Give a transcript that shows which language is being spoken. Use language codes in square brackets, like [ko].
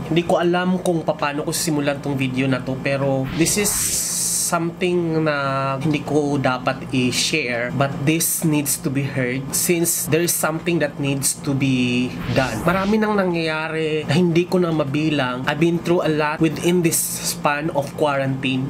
[tl] Hindi ko alam kung paano ko simulan tong video na to, [en] pero this is something [tl] na hindi ko dapat i-share, [en] but this needs to be heard since there is something that needs to be done. [tl] Marami nang nangyayari na hindi ko na mabilang. [en] I've been through a lot within this span of quarantine.